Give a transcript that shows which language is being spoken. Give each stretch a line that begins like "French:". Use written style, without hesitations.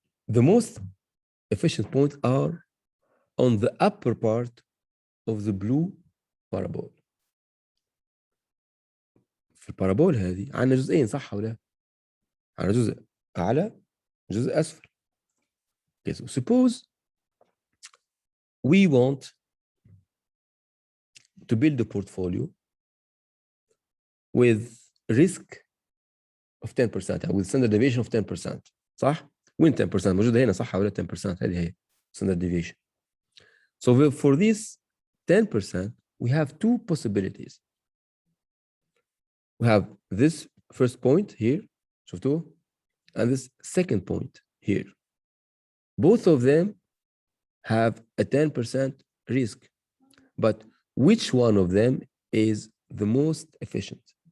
English: The most efficient points are on the upper part of the blue parabole.
Arabic: في البارابول هذه عندنا جزئين صح ولا؟ عندنا جزء أعلى جزء أسفل.
English: Okay, so suppose we want to build a portfolio with risk of 10%, with standard deviation of 10%.
Arabic: صح؟ وين 10%؟ موجودة هنا صح ولا 10%؟ هذه هي standard deviation.
English: So for this 10%, we have two possibilities. We have this first point here,
Arabic: شفتوه?
English: And this second point here. Both of them have a 10% risk, but which one of them is the most efficient?